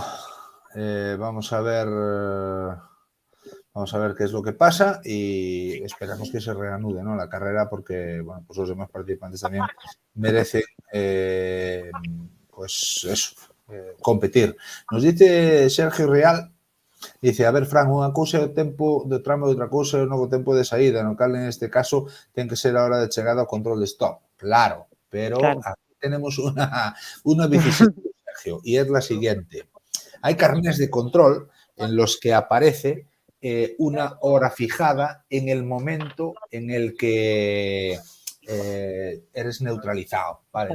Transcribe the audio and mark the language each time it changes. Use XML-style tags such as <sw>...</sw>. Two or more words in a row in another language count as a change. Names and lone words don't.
<es>Vamos a ver qué es lo que pasa y esperamos que se reanude, ¿no?, la carrera, porque bueno, pues los demás participantes también merecen pues eso, competir. Nos dice Sergio Real, dice,</es> <gl>a ver, Fran, unha cousa é o tempo do tramo e outra cousa é o novo tempo de saída, no cal</gl> <es>en este caso</es> <gl>ten que ser a hora de chegada ao control de stop.</gl> <es>Claro, pero aquí tenemos una vicisitud, Sergio, y es la siguiente. Hay carriles de control en los que aparece una hora fijada en el momento en el que eres neutralizado, ¿vale?</es>